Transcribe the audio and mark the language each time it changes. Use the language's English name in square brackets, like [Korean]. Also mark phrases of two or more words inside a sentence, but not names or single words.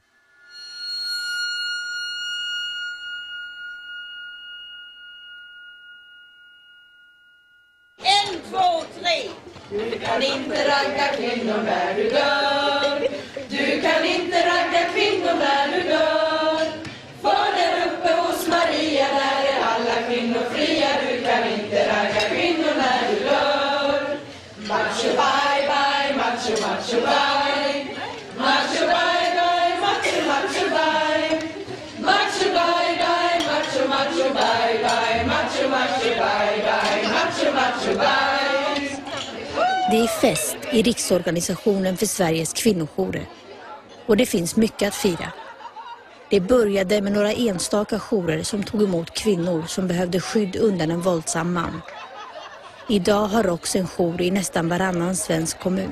[Swedish] Du kan inte ragga kvinnor när du dör. Du kan inte ragga kvinnor när du dör. För där uppe hos Maria, där är alla kvinnor fria. Du kan inte ragga kvinnor när du dör. [English] Macho bye bye, macho macho bye. Macho bye bye, macho macho bye. Macho bye bye, macho macho bye bye. Macho macho bye bye, macho macho bye. [Swedish] Det är fest i Riksorganisationen för Sveriges kvinnojourer. Och det finns mycket att fira. Det började med några enstaka jourer som tog emot kvinnor som behövde skydd undan en våldsam man. Idag har ROKS en jour i nästan varannan svensk kommun.